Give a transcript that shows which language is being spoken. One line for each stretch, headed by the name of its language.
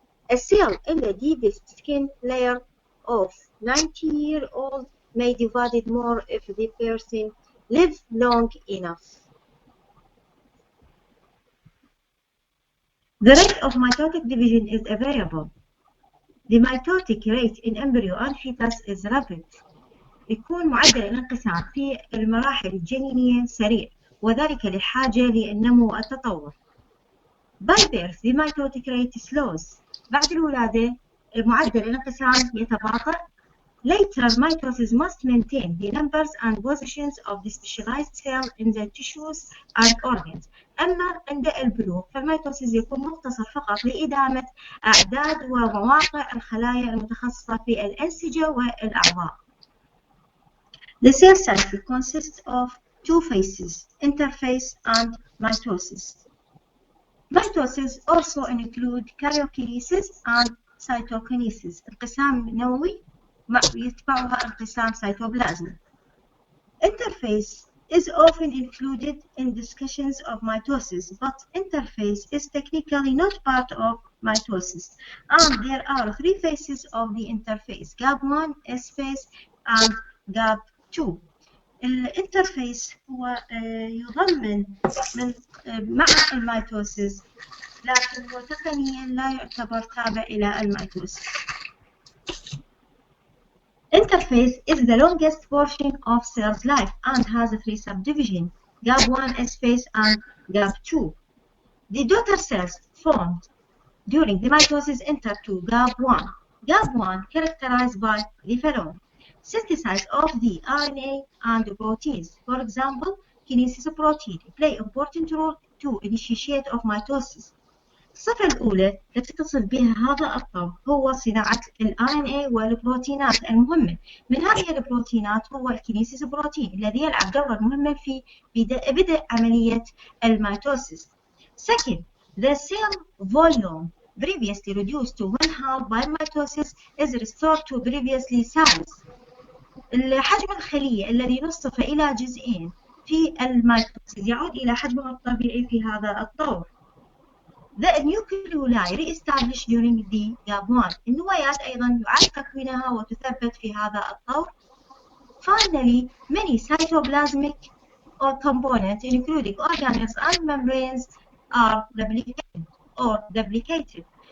English: A cell in the deepest skin layer of 90-year-old may divide more if the person lives long enough. The rate of mitotic division is a variable. The mitotic rate in embryo and fetus is rapid.
Arabic: يكون معدل الانقسام في المراحل الجنينية سريع وذلك لحاجة للنمو والتطور.
English: By birth, the mitotic rate slows.
Arabic: بعد الولادة معدل الانقسام يتباطأ.
English: Later, mitosis must maintain the numbers and positions of the specialized cell in the tissues and organs.
Arabic: أما عند البلوغ فالميتوسيس يكون مختصر فقط لإدامة أعداد ومواقع الخلايا المتخصصة في الأنسجة والأعضاء.
English: The cell cycle consists of two phases, interphase and mitosis. Mitosis also include karyokinesis and cytokinesis.
Arabic: انقسام نووي يتبعها انقسام cytoplasm.
English: Interphase is often included in discussions of mitosis, but interphase is technically not part of mitosis. And there are three phases of the interphase: GAP1, S-phase, and GAP2.
Arabic: الانترفيس هو يضمن من مع الميتوسيس لكن هو تقنيا لا يعتبر تابع إلى الميتوسيس.
English: Interphase is the longest portion of cell's life and has three subdivisions: GAP1, S-phase, and GAP2. The daughter cells formed during the mitosis enter to GAP1. GAP1 characterized by the following: synthesis of the RNA and proteins. For example, kinesis protein play important role to initiate of mitosis.
Arabic: الصفة الأولى التي تتصل بها هذا الطور هو صناعة ال RNA والبروتينات المهمة. من هذه البروتينات هو الكينيسيس بروتين الذي يلعب دورا مهما في بدء عملية الميتوسيس.
English: Second, the cell volume previously reduced to 1/2 by mitosis is restored to previously size.
Arabic: حجم الخلية الذي نصف إلى جزئين في الميتوسيس يعود إلى حجمه الطبيعي في هذا الطور.
English: The nucleoli re-established during the GAP1.
Arabic: النوايات أيضا يعاد تكوينها وتثبت في هذا الطور.
English: Finally, many cytoplasmic components, including organelles and membranes, are duplicated.